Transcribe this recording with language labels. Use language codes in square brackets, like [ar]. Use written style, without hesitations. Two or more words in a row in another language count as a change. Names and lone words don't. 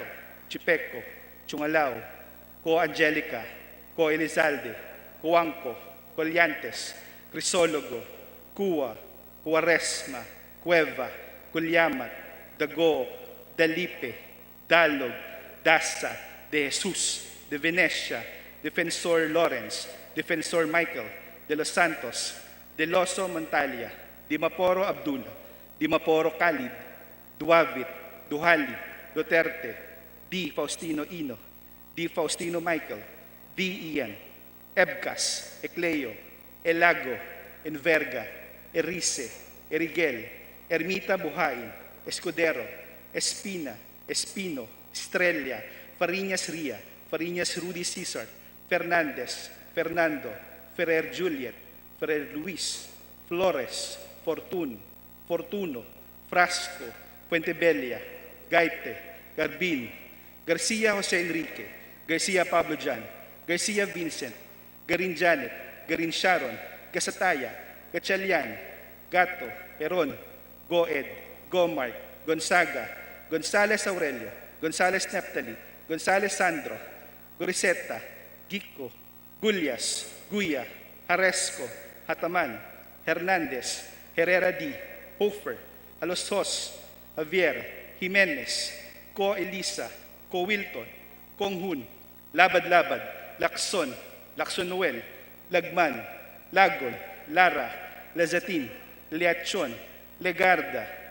[en] Chipeco, Chungalao, Co Angelica, Co Elizalde, Cuanco, Colyantes, Crisologo, Cua, Cuaresma, Cueva, Culyamat, Dagook, Dalipe, Dalog, Dasa, De Jesus, De Venecia, Defensor Lawrence, Defensor Michael, De Los Santos, De Loso Montalia, Dimaporo Abdullah, Dimaporo Khalid, Duavit, Duhali, Duterte, D. Faustino Ino, D. Faustino Michael, D. Ian, Ebcas, Ecleo, Elago, Enverga, Erice, Erigel, Ermita Buhain, Escudero, Espina, Espino, Estrella, Fariñas Ria, Fariñas Rudy Cesar, Fernandez, Fernando, Ferrer Juliet, Ferrer Luis, Flores, Fortuno, Frasco, Puentebella, Gaite, Garbin, Garcia Jose Enrique, Garcia Pablo Jan, Garcia Vincent, Garin Janet, Garin Sharon, Gasataya, Gatchalian, Gato, Peron, Goed, Gomart, Gonzaga, Gonzales Aurelio, Gonzales Neptali, Gonzales Sandro, Goriseta, Gico, Gulyas, Guya, Haresco, Hataman, Hernandez, Herrera D, Hofer, Alosos, Javier, Jimenez, Ko Elisa, Ko Wilton, Konghun, Labad-Labad, Lacson, Lacson Noel, Lagman, Lagon, Lara, Lazatin, Leachon, Legarda,